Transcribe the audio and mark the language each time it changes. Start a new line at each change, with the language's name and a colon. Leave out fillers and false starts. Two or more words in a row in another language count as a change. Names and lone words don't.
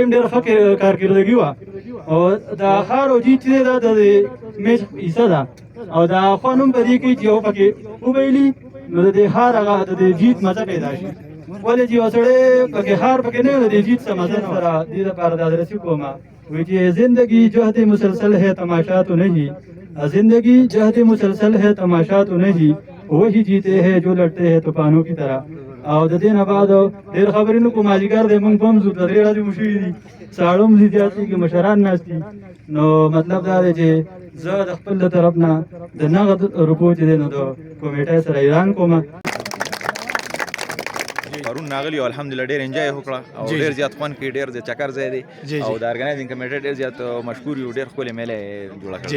Pashto: هم ډېر ښه کارکردګي وه او دا هار او جیت چې دی دا د میچ حصه ده او دا خوند هم په دې کوي چې یو پکې وبایلي نو د دې هار هغه د دې جیت مزه پیدا شي ولې چې یو سړی پکې هار پکې نه وي د دې جیت څه مزه نه سره دې لپاره دادرسي کوم وی
Urdu: کہ زندگی جہد مسلسل ہے تماشا تو نہیں زندگی جہد مسلسل ہے تماشا تو نہیں وہی جیتے ہیں جو لڑتے ہیں طوفانوں کی طرح
Pashto: او د دې نه بعد ډېر خبرې نه کوم مازدیګر دی موږ به هم ځو 3 ورځې مو شوي دي ساړه هم زیات دي کې مشران ناست دي نو مطلب دا دی چې زه د خپل له طرف نه د نغد روپو چې دی نو د کمیټې سره اعلان کوم پرون ناغلی او الحمدلله ډیر انجوای وکړه او ډیر زیات خوند کې ډیر زیات چکر ځای دی او د ارګنایزینګ کمیټه ډیر زیات مشکور یو ډیر ښکلې میله جوړه کړه.